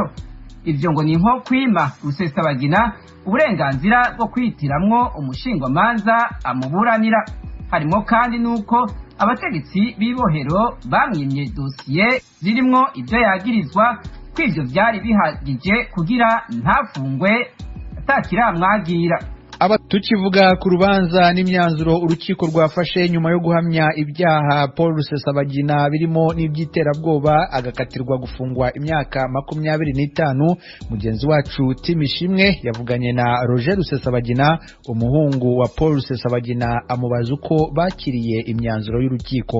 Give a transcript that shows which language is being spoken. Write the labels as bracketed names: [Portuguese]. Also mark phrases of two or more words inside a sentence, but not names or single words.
[Rundi] Ivyo ngo ni nko kwima Rusesabagina uburenganzira bwo kwitiramwo umushingwamanza amuburanira. Harimo kandi nuko abategetsi b'ibohero bamwimye dosiye zirimwo ibyo yagirizwa, kw'ivyo byari bihagije kugira ntafungwe atakiramwagira. [Kinyarwanda] tukivuga ku rubanza n'imyanzuro urukiko rwafashe nyuma yo guhamya ibyaha Paul Rusesabagina birimo n'iby'iterabwoba agakatirwa gufungwa imyaka 25, mugenzi wacu Timishimwe yavuganye na Roger Rusesabagina umuhungu wa Paul Rusesabagina amubaza uko bakiriye imyanzuro y'urukiko.